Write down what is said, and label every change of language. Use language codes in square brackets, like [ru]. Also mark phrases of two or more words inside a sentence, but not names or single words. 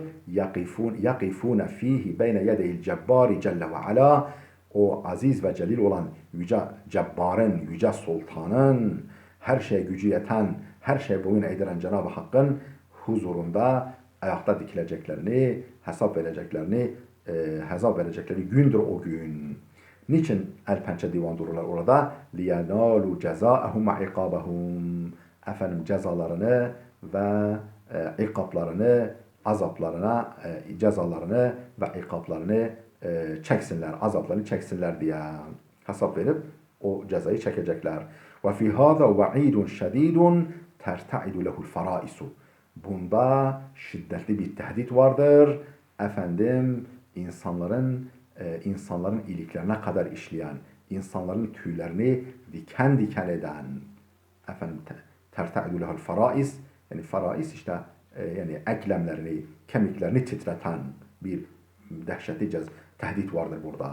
[ar] يقفون فيه بين يدي الجبار جل وعلا, [tr] o aziz ve celil olan yüce cebbarın, yüce sultanın, her şeye gücü yeten, her şeye boyun eğdiren Cenab-ı Hakk'ın huzurunda ayakta dikileceklerini, hesap verecekleri gündür o gün. Niçin el pençe divan dururlar orada? [ar] لِيَنَالُوا جَزَاءَهُمْ وَعِقَابَهُمْ, [tr] efendim cezalarını ve ikaplarını, azaplarına, cezalarını ve ikaplarını çeksinler, azaplarını çeksinler diye hesap verip o cezayı çekecekler. [ar] وَفِي هَذَا وَعِيدٌ شَد۪يدٌ تَرْتَعِدُ لَهُ الْفَرَائِسُ, [tr] bunda şiddetli bir tehdit vardır. Efendim insanların iliklerine kadar işleyen, insanların tüylerini diken diken eden, efendim [ar] ترتعد له الفرائص, [tr] yani farais işte yani eklemlerini, kemiklerini titreten bir dehşetli tehdit vardır burada.